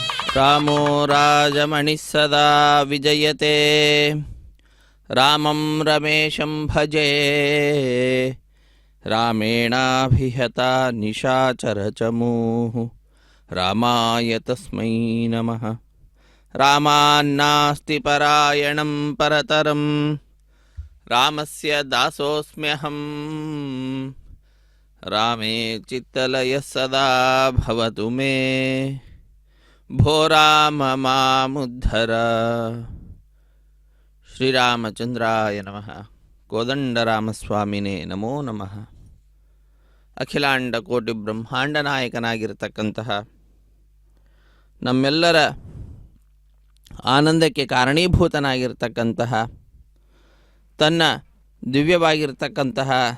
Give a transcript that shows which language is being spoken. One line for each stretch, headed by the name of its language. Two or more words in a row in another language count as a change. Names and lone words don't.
Sanskrit: ರಾಮೋ ರಾಜಮಣಿಃ ಸದಾ ವಿಜಯತೆ ರಾಮಂ ರಮೇಶಂ ಭಜೆ ರಾಮೇಣಾಭಿಹತ ನಿಶಾಚರಚಮೂಃ ರಾಮಾಯ ತಸ್ಮೈ ನಮಃ. ರಾಮಾನ್ನಾಸ್ತಿ ಪರಾಯಣಂ ಪರತರಂ ರಾಮಸ್ಯ ದಾಸೋಸ್ಮ್ಯಹಂ ರಾಮೇ ಚಿತ್ತಲಯಃ ಸದಾ ಭವತು ಮೇ ಭೋ ರಾಮ ಮಾಮುದ್ಧರ. ಶ್ರೀರಾಮಚಂದ್ರಾಯ ನಮಃ. ಕೋದಂಡರಾಮಸ್ವಾಮಿನೇ ನಮೋ ನಮಃ.
Kannada: ಅಖಿಲಾಂಡ ಕೋಟಿ ಬ್ರಹ್ಮಾಂಡ ನಾಯಕನಾಗಿರತಕ್ಕಂತಹ ನಮ್ಮೆಲ್ಲರ ಆನಂದಕ್ಕೆ ಕಾರಣೀಭೂತನಾಗಿರ್ತಕ್ಕಂತಹ ತನ್ನ ದಿವ್ಯವಾಗಿರ್ತಕ್ಕಂತಹ